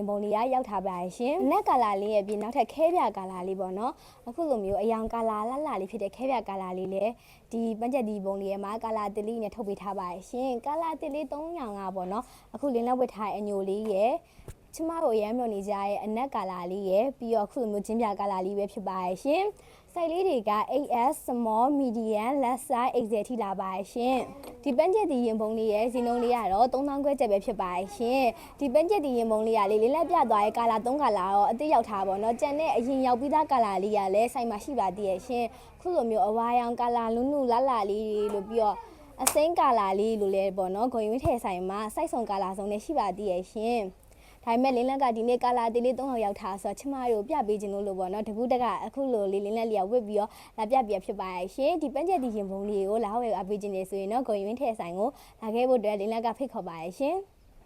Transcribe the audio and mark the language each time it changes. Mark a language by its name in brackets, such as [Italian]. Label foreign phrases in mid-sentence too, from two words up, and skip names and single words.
[Burmese] ဖုံးလေးရောက်ထားပါရဲ့ရှင်အနက်ကာလာလေးရဲ့ပြီးနောက်ထပ်ခဲပြကာလာလေးပေါ့နော်အခုလိုမျိုးအယောင်ကာလာလှလှလေးဖြစ်တဲ့ခဲပြကာလာလေးလည်းဒီပန်းချက်ဒီပုံလေးရဲ့မှာကာလာတီလေးနဲ့ထုတ်ပေးထားပါရဲ့ရှင်ကာလာတီလေး300ပေါ့ နော်အခုလင်းလက်ဝတ်ထားတဲ့အညိုလေးရယ်ချမတို့ရမ်းမြုံနေကြရဲ့အနက်ကာလာလေးရယ်ပြီးတော့အခုလိုမျိုးချင်းပြကာလာလေးပဲဖြစ်ပါရဲ့ရှင်စိုက်လေးတွေက [English] AS small medium large size XL [Burmese] ထိလာပါရဲ့ရှင်ဒီပန်းချက်ဒီရင်ပုံလေးရယ်ဈေးနှုန်းလေးကတော့3000ခွဲကျပ်ပဲဖြစ်ပါရဲ့ရှင်ဒီပန်းချက်ဒီရင်ပုံလေးကလေလင်းလက်ပြသွားရဲ့ကာလာ 3ကာလာတော့အသစ်ရောက်ထားပါတော့ကြံတဲ့အရင်ရောက်ပြီးသားကာလာလေးကလည်းစိုက်မှာရှိပါသေးရဲ့ရှင်ခုလိုမျိုးအဝါရောင်ကာလာလူးနုလှလှလေးလို့ပြီးတော့အစိမ်းကာလာလေးလိုလဲပေါ့နော်ဂုံရွေးထည့်ဆိုင်မှာစိုက်စုံကာလာစုံနဲ့ရှိပါသေးရဲ့ရှင်ဒါပေမဲ့လင်းလက်ကဒီနေ့ကာလာတီလေး300ရောက်ထားဆိုချမတို့ပြပေးခြင်းလို့ပေါ့နော်တကူတကအခုလိုလေးလင်းလက်လျောက်ဝစ်ပြီးတော့လာပြပြဖြစ်ပါရဲ့ရှင်ဒီပန်းချက်ဒီရင်ပုံလေးကိုလာဝယ်အပေးခြင်းနေဆိုရင်တော့ဂုံရွေးထည့်ဆိုင်ကိုလာခဲ့ဖို့အတွက်လင်းလက်ကဖိတ်ခေါ်ပါရဲ့ရှင်